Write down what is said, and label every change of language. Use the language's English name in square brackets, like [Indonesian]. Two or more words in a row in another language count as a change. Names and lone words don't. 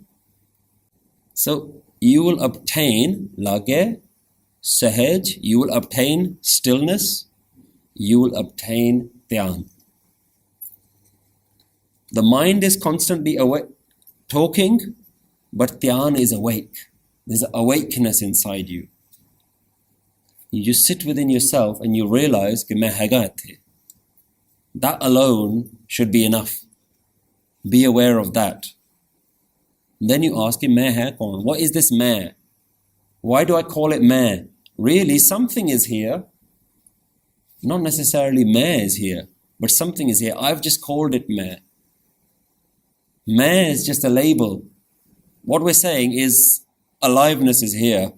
[English] So you will obtain lage, sahaj, you will obtain stillness, you will obtain dhyan. The mind is constantly awake, talking, but dhyan is awake. There's awakeness inside you. You just sit within yourself and you realize [Punjabi] ਕਿ ਮੈਂ ਹੈਗਾ ਇੱਥੇ. [English] That alone should be enough. Be aware of that. Then you ask him, [Hindi] मैं है कौन? [English] What is this मैं? Why do I call it मैं? Really, something is here. Not necessarily मैं is here, but something is here. I've just called it मैं. मैं is just a label. What we're saying is aliveness is here.